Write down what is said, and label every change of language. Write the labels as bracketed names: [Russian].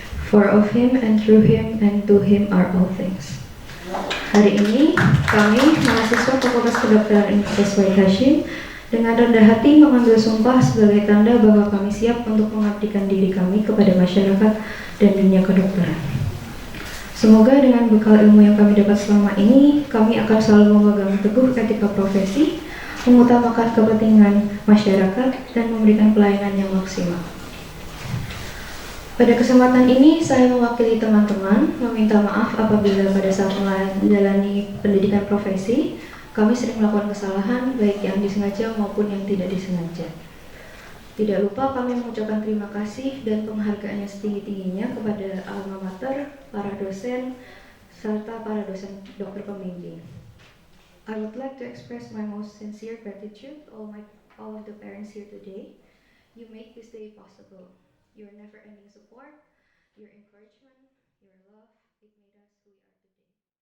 [English] For of Him and through Him and to Him are all things. [Indonesian] Hari ini kami, mahasiswa Fakultas Kedokteran Universitas Wahid Hasyim, dengan rendah hati mengambil sumpah sebagai tanda bahwa kami siap untuk mengabdikan diri kami kepada masyarakat dan dunia kedokteran. Semoga dengan bekal ilmu yang kami dapat selama ini, kami akan selalu memegang teguh etika profesi, mengutamakan kepentingan masyarakat, dan memberikan pelayanan yang maksimal. Pada kesempatan ini, saya mewakili teman-teman meminta maaf apabila pada saat menjalani pendidikan profesi, kami sering melakukan kesalahan, baik yang disengaja maupun yang tidak disengaja. Tidak lupa kami mengucapkan terima kasih dan penghargaan yang setinggi-tingginya kepada alma mater, para dosen, serta para dosen dokter pembimbing. [English] I would like to express my most sincere gratitude to all of the parents here today. You make this day possible. Your never-ending support, your encouragement, your love, it made us who we are today.